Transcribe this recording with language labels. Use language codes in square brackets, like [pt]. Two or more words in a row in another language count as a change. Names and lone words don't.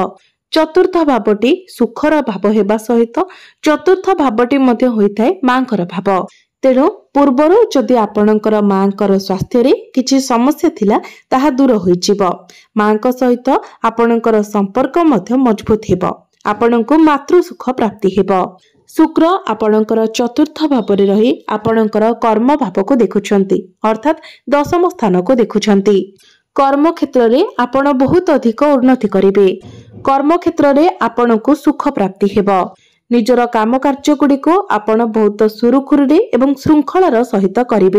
[or] ଚତୁର୍ଥ ଭାବଟି ସୁଖର ଭାବ ହେବା ସହିତ ଚତୁର୍ଥ ଭାବଟି ମଧ୍ୟ ହୋଇଥାଏ ମାଙ୍କର ଭାବ। ତେଣୁ ପୂର୍ବରୁ ଯଦି ଆପଣଙ୍କର ମାଙ୍କର ସ୍ୱାସ୍ଥ୍ୟ ରେ କିଛି ସମସ୍ୟା ଥିଲା ତାହା ଦୂର ହୋଇଯିବ। ମାଙ୍କ ସହିତ ଆପଣଙ୍କର ସମ୍ପର୍କ ମଧ୍ୟ ମଜବୁତ ହେବ। ଆପଣଙ୍କୁ ମାତୃ ସୁଖ ପ୍ରାପ୍ତି ହେବ। ଶୁକ୍ର ଆପଣଙ୍କର ଚତୁର୍ଥ ଭାବ ରହି ଆପଣଙ୍କର କର୍ମ ଭାବ କୁ ଦେଖୁଛନ୍ତି ଅର୍ଥାତ ଦଶମ ସ୍ଥାନ କୁ ଦେଖୁଛନ୍ତି। କର୍ମ କ୍ଷେତ୍ର ରେ ଆପଣ ବହୁତ ଅଧିକ ଉନ୍ନତି କରିବେ। କର୍ମ କ୍ଷେତ୍ର ରେ ଆପଣ କୁ ସୁଖ ପ୍ରାପ୍ତି ହେବ। ନିଜର କାମ କାର୍ଯ୍ୟ ଗୁଡ଼ି କୁ ଆପଣ ବହୁତ ସୁରୁଖୁରୁରେ ଏବଂ ଶୃଙ୍ଖଳାର ସହିତ କରିବେ।